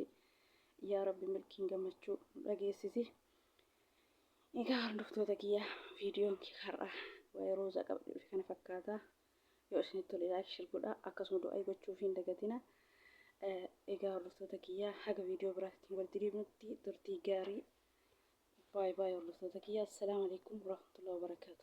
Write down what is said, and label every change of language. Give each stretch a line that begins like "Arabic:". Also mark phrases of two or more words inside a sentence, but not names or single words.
Oromo: Yaa rabbi milkiin gammachuu dhageessisi. Egaa hordoftoota kiyya viidiyoon har'a waa'ee roozaa qabduu fi kana fakkaata. Yoo isinitti tole
English: laayik shir
Oromo: godhaa, akkasuma du'aa gochuuf hin dagatina. Egaa hordoftoota kiyya haga viidiyoo biraatti walitti deebinutti turtii gaarii.
Arabic: باي باي ورحمة الله. السلام عليكم ورحمة الله وبركاته.